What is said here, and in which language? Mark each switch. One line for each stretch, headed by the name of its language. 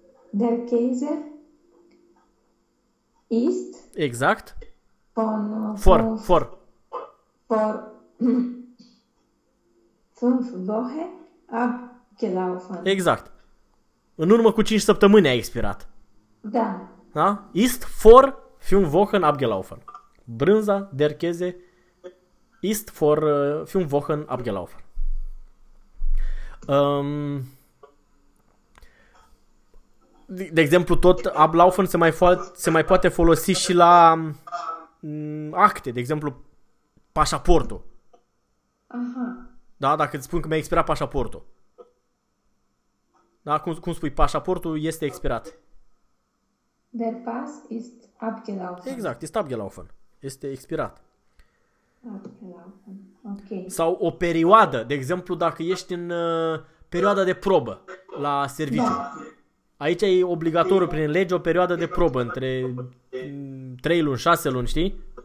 German: Der Käse ist...
Romanian: Exact.
German: For. For 5 Wochen abgelaufen.
Romanian: Exact. În urmă cu 5 săptămâni a expirat. Da. Da?
German: Ist vor 5 Wochen abgelaufen. Brânza, der Käse, ist vor 5 Wochen abgelaufen.
Romanian: De exemplu, tot ablaufen se mai poate folosi și la acte, de exemplu, pașaportul. Aha. Da, dacă îți spun că mi-a expirat pașaportul. Da, cum spui, pașaportul este expirat.
German: Der Pass ist abgelaufen.
Romanian: Exact, este abgelaufen. Este expirat.
German: Abgelaufen. Ok.
Romanian: Sau o perioadă, de exemplu, dacă ești în perioada de probă la serviciu. Da. Aici e obligatoriu prin lege o perioadă de probă între 3 luni, 6 luni, știi?